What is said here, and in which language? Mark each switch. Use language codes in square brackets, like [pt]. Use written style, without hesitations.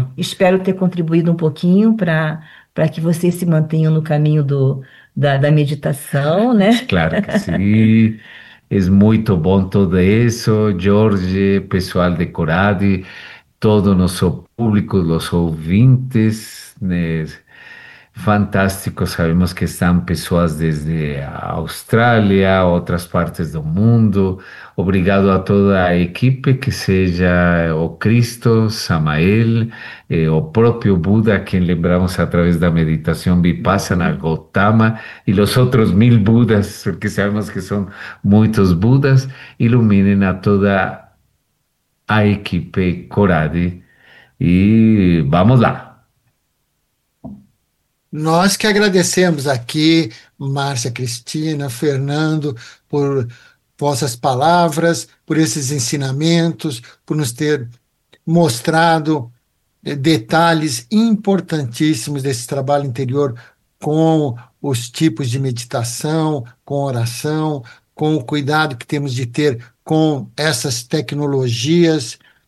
[pt] Espero ter contribuído um pouquinho para que vocês se mantenham no caminho da meditação, né? claro que sim, é muito bom tudo isso, Jorge, pessoal de Coradi, todo nosso público, os ouvintes, né? [es] Fantástico, sabemos que están personas desde Australia, otras partes del mundo. [pt] Obrigado [es] a toda la equipe, que sea o Cristo, Samael, o propio Buda, quien [pt] lembramos [es] a través de la meditación Vipassana, Gautama, y los otros 1000 Budas, porque sabemos que son muchos Budas, iluminen a toda la equipe Coradi. Y [pt] vamos lá. Nós que agradecemos aqui, Márcia Cristina, Fernando, por vossas palavras, por esses ensinamentos, por nos ter mostrado detalhes importantíssimos desse trabalho interior com os tipos de meditação, com oração, com o cuidado que temos de ter com essas tecnologias.